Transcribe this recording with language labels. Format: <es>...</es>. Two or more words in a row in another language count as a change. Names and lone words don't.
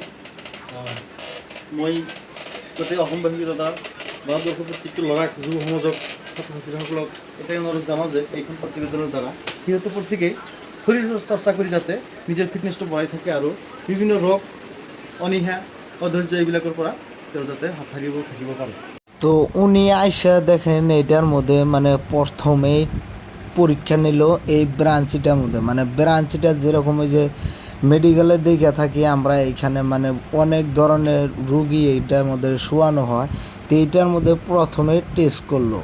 <as>মই গোটেই অসমবাসী তথা ভাৰতবৰ্ষৰ প্ৰত্যেকটো ল'ৰাক, যুৱ সমাজক, ছাত্ৰ ছাত্ৰীসকলক এটাই অনুৰোধ জনাওঁ যে এইখন প্ৰতিবেদনৰ দ্বাৰা সিহঁতে প্ৰত্যেকেই শৰীৰ চৰ্চা কৰি যাতে নিজৰ ফিটনেছটো বঢ়াই থাকে, আৰু বিভিন্ন ৰোগ, অনীহা, অধৈৰ্য এইবিলাকৰ পৰা তেওঁ যাতে হাত থাকিব পাৰে।</as> <bn>তো উনি আইসা দেখেন এটার মধ্যে প্রথমেই পরীক্ষা নিল এই ব্রাঞ্চিটার মধ্যে। ব্রাঞ্চিটা যেরকম ওই যে মেডিকেলে দেখে থাকি আমরা, এইখানে অনেক ধরনের রুগী এইটার মধ্যে শোয়ানো হয়। তো এইটার মধ্যে প্রথমে টেস্ট করলো।</bn>